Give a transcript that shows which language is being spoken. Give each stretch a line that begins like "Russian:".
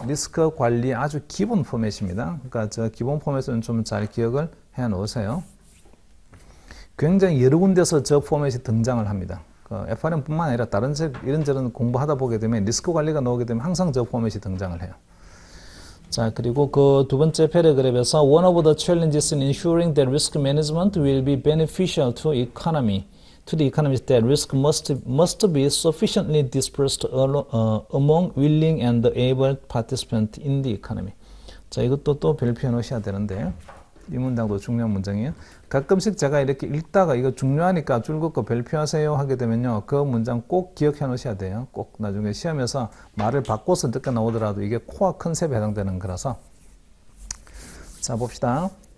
Korean: 리스크 관리 아주 기본 포맷입니다. 그러니까 저 기본 포맷은 좀 잘 기억을 해 놓으세요. 굉장히 여러 군데서 저 포맷이 등장을 합니다. 그 FRM뿐만 아니라 다른 이런저런 공부하다 보게 되면 리스크 관리가 나오게 되면 항상 저 포맷이 등장을 해요. 자, 그리고 그 두 번째 패러그래프에서
English: One of the challenges in ensuring that risk management will be beneficial to the economy is that risk must be sufficiently dispersed among willing and able participants in the economy.
Korean: 자, 이것도 또 별표해 놓으셔야 되는데, 이 문장도 중요한 문장이에요. 가끔씩 제가 이렇게 읽다가 이거 중요하니까 줄 긋고 별표하세요 하게 되면요, 그 문장 꼭 기억해 놓으셔야 돼요. 꼭 나중에 시험에서 말을 바꿔서 늦게 나오더라도 이게 코어 컨셉에 해당되는 거라서. 자, 봅시다.